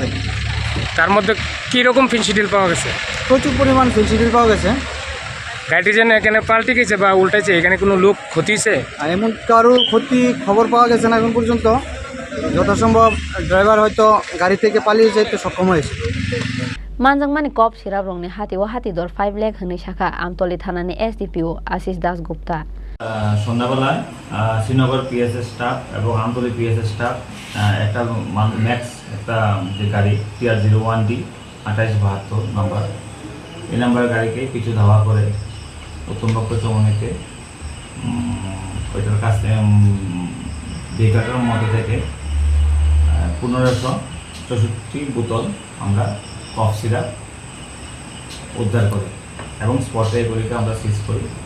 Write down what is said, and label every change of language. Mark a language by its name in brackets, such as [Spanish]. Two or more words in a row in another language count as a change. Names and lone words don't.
[Bangla] তার মধ্যে কী রকম ফেন্সিডিল পাওয়া গেছে? প্রচুর পরিমাণ ফেন্সিডিল পাওয়া গেছে। গাড়িটি যেন এখানে পাল্টে গেছে বা উল্টেছে, এখানে কোনো লোক ক্ষতি হয়েছে? এমন কারো ক্ষতি খবর পাওয়া গেছে না এখন পর্যন্ত। যথাসম্ভব ড্রাইভার হয়তো গাড়ি থেকে পালিয়ে যেতে সক্ষম হয়েছে। [Kok Borok] Manjangmani Kop Shirab Rongni Hati Wahati Dor 5 lakh Hani Shaka Amtoli Thanani SDPO Ashish Das Gupta. [Bangla] সন্ধ্যাবেলায় শ্রীনগর পিএসএস স্টাফ এবং আমতলী পিএসএস স্টাফ একটা ম্যাক্স একটা যে গাড়ি TR01D 2872 নম্বর, এই নাম্বারের গাড়িকে কিছু ধাওয়া করে উত্তম ভক্ত চৌমুনিতে ওইটার কাছে ভেহিকলটার মধ্যে থেকে 1564 বোতল আমরা [English] cough syrup [Bangla] উদ্ধার করি এবং স্পটে এগুলিকে আমরা সিজ করি।